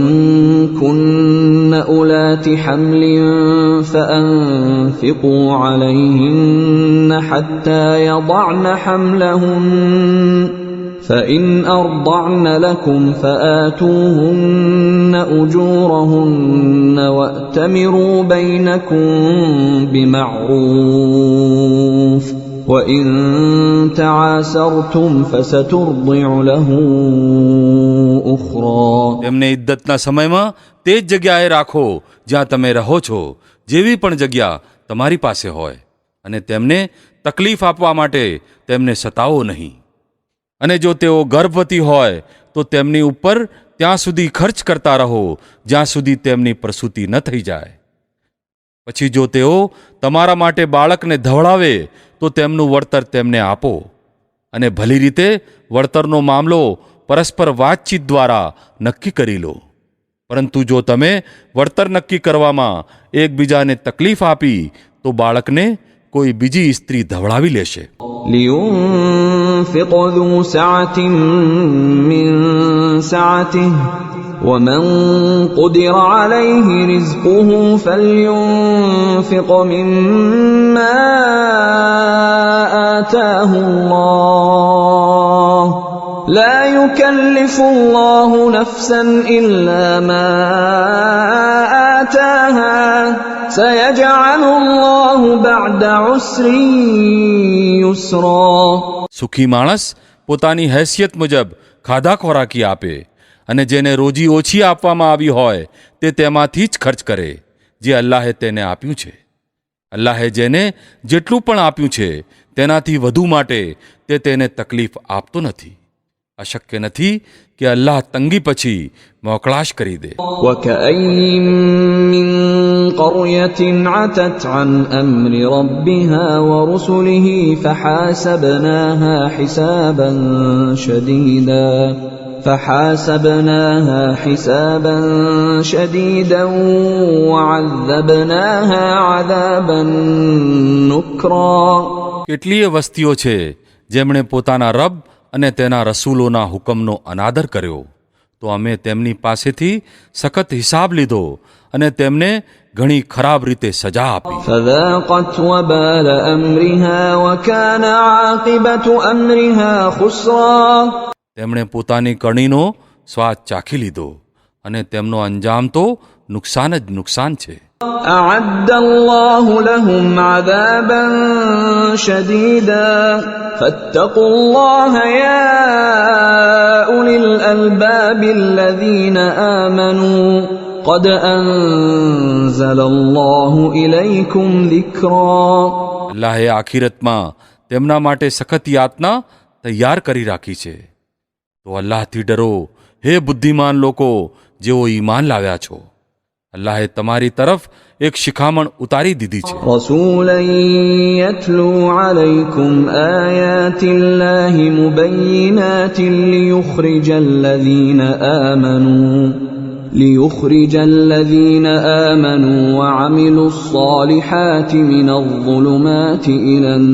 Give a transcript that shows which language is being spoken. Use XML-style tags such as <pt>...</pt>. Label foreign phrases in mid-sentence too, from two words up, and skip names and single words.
<ar>كن أولات حمل فأنفقوا عليهن حتى يضعن حملهن فإن أرضعن لكم فآتوهن أجورهن وأتمروا بينكم بمعروف وإن تعاسرتم فسترضع له أخرى.</ar> <gu>તેમને ઇદ્દતના સમયમાં તે જ જગ્યાએ રાખો જ્યાં તમે રહો છો, જેવી પણ જગ્યા તમારી પાસે હોય, અને તેમને તકલીફ આપવા માટે તેમને સતાવો નહીં. અને જો તેઓ ગર્ભવતી હોય તો તેમની ઉપર ત્યાં સુધી ખર્ચ કરતા રહો જ્યાં સુધી તેમની પ્રસૂતિ ન થઈ જાય. પછી જો તેઓ તમારા માટે બાળકને ધવળાવે તો તેમનું વળતર તેમને આપો, અને ભલી રીતે વળતરનો મામલો પરસ્પર વાતચીત દ્વારા નક્કી કરી લો. પરંતુ જો તમે વળતર નક્કી કરવામાં એકબીજાને તકલીફ આપી તો બાળકને કોઈ બીજી સ્ત્રી ધવળાવી લેશે.</gu> <ar>لينفق ذو سعة من سعته ومن قدر عليه رزقه فلينفق مما آتاه الله لا يكلف الله نفسا إلا ما آتاها سيجعل الله بعد عسر يسرا.</ar> <gu>સુખી માણસ પોતાની હૈસિયત મુજબ ખાધા ખોરાકી આપે, અને જેને રોજી ઓછી આપવામાં આવી હોય તે તેમાંથી જ ખર્ચ કરે જે અલ્લાહે તેને આપ્યું છે. અલ્લાહે જેને જેટલું પણ આપ્યું છે તેનાથી વધુ માટે તે તેને તકલીફ આપતો નથી. અશક્ય નથી કે અલ્લાહ તંગી પછી મોકળાશ કરી દે.</gu> <ar>وكأين من قرية عتت عن أمر ربها ورسله فحاسبناها حسابا شديدا وعذبناها عذابا نكرا.</ar> <gu>કેટલીય વસ્તીઓ છે જેમણે પોતાના રબ અને તેના રસૂલોના હુકમનો અનાદર કર્યો, તો અમે તેમની પાસેથી સખત હિસાબ લીધો અને તેમને ઘણી ખરાબ રીતે સજા આપી.</gu> <ar>فذاقت وبال أمرها وكان عاقبة أمرها خسرا.</ar> <gu>તેમણે પોતાની કરણીનો સ્વાદ ચાખી લીધો અને તેમનો અંજામ તો નુકસાન જ નુકસાન છે.</gu> <ar>أعد الله لهم عذابا شديدا فاتقوا الله يا أولي الألباب الذين آمنوا قد أنزل الله إليكم ذكرا.</ar> <gu>અલ્લાહે આખિરતમાં તેમના માટે સખત યાતના તૈયાર કરી રાખી છે. તો અલ્લાહથી ડરો, હે બુદ્ધિમાન લોકો જેઓ ઈમાન લાવ્યા છો. અલ્લાહે તમારી તરફ એક શિખામણ ઉતારી દીધી છે.</gu> <ar>رسولا يتلو عليكم آيات الله مبينات ليخرج الذين آمنوا وعملوا الصالحات من الظلمات إلى</ar>